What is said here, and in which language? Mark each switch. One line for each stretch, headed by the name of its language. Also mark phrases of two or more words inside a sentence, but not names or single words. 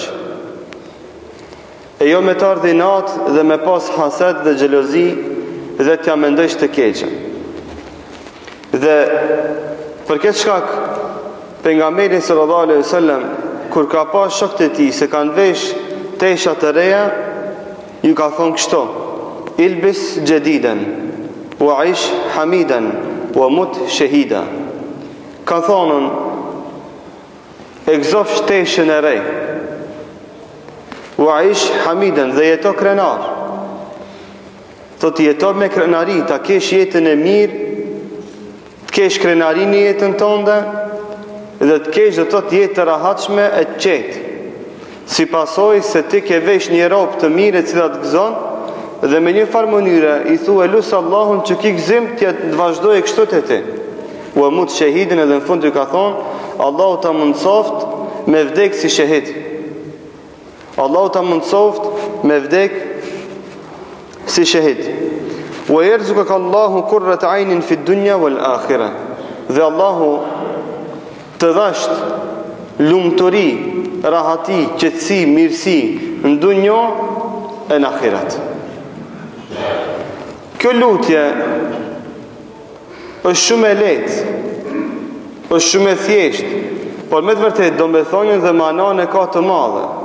Albanian: E jo me të ardhi natë dhe me pas haset dhe xhelozi dhe t'ja mendosh të keqen. Dhe për këtë shkak pejgamberi
Arabic: صلى الله عليه وسلم
Albanian: kur ka pas shokët e tij se kanë vesh tesha të reja, ju ka thonë kështu:
Arabic: البس جديدا وعش حميدا ومت شهيدا.
Albanian: Ka thonën e gëzofsh teshën e re,
Arabic: وعش حميدا,
Albanian: dhe jeto krenar. Thot jeto me krenari, ta kesh jetën e mirë, të kesh krenari në jetën tënde, dhe të kesh dhe të jetë të rahatshme e të qetë, si pasoj se ti ke vesh një robë të mire cila të gëzon, dhe me një farë mënyre i thua lusë Allahun që ki gëzim të vazhdoj e kështu të ti. U e
Arabic: مت شهيدا,
Albanian: edhe në fund ju ka thonë Allahu ta mundsoft me vdek si shahid. Allahu ta mundsoft me vdek si shahid.
Arabic: ويرزقك الله قرة عين في الدنيا والآخرة.
Albanian: Dhe Allahu të dhasht lumturi, rahati, qetësi, mirësi në dunjo e në akhirat. Kjo lutje është shumë e lehtë, është shumë e thjeshtë, por me të vërtet do me thonjën dhe manan e ka të madhe.